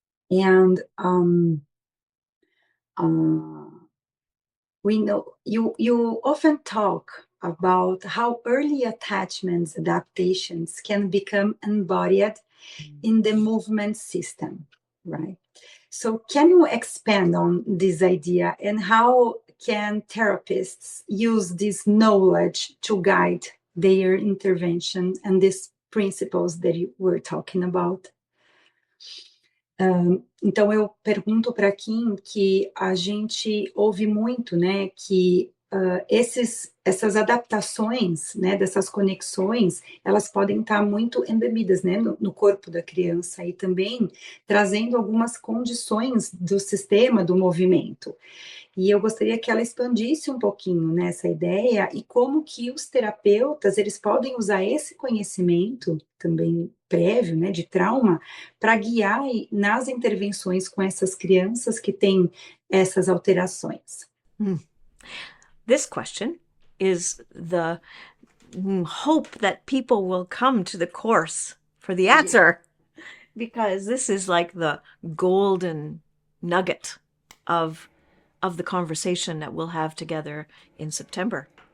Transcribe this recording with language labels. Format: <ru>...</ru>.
<en>And we know you often talk about how early attachments adaptations can become embodied in the movement system, right? So can you expand on this idea and how can therapists use this knowledge to guide their intervention and these principles that you were talking about?</en> <pt>Então eu pergunto para Kim que a gente ouve muito, né, que essas adaptações, né, dessas conexões, elas podem estar muito embebidas, né, no corpo da criança e também trazendo algumas condições do sistema do movimento. E eu gostaria que ela expandisse um pouquinho nessa ideia e como que os terapeutas, eles podem usar esse conhecimento também prévio, né, de trauma, para guiar nas intervenções com essas crianças que têm essas alterações.</pt> <en>This question is the hope that people will come to the course for the answer, because this is like the golden nugget of the conversation that we'll have together in September.</en>